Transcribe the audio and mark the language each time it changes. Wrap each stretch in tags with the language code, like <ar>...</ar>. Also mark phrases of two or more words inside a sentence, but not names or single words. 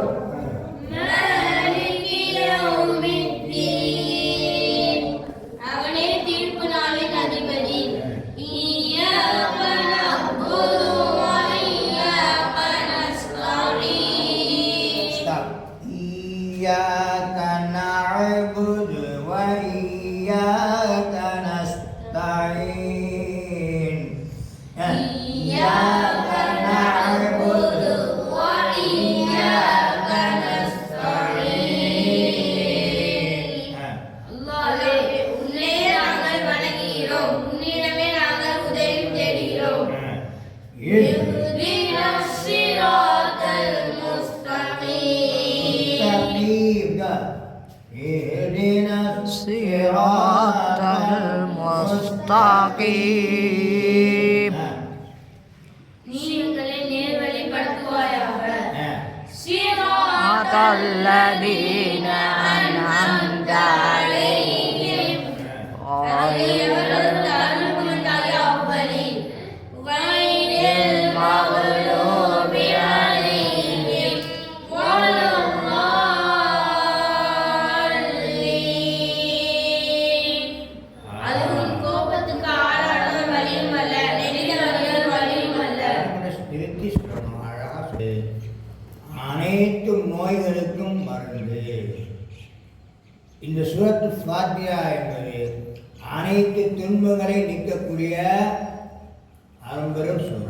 <ar>مالك يوم الدين.</ar> <ta>அவனே தீர்ப்பு நாளின் அதிபதி.</ta> <ar>إياك نعبد وإياك نستعين. إياك نعبد وإياك نستعين. إياك نعبد وإياك نستعين.</ar> <ta>அல்லாஹ்வே, உன்னை நாங்கள் வணங்குகிறோம், உன்னிடமே நாங்கள் உதவி தேடுகிறோம்.</ta> <ar>اهدنا الصراط المستقيم. اهدنا الصراط المستقيم</ar> <ta>நீ எங்களை நேர்வழிப்படுத்துவாயாக.</ta> <ar>صراط الذين أنعمت عليهم غير المغضوب عليهم ولا الضالين.</ar> <ta>அது உன் கோபத்துக்கு ஆளானவர் வழியும் அல்ல, நெறிதவர்கள் வழியும் அல்ல. நிறுத்தி சொல்லணும். அழகா சொல்லு. அனைத்து நோய்களுக்கும் மருந்து. இந்த சூரத்து ஃபாத்திஹா என்பது அனைத்து துன்பங்களை நீக்கக்கூடிய அரும்பெரும் சூறா.</ta>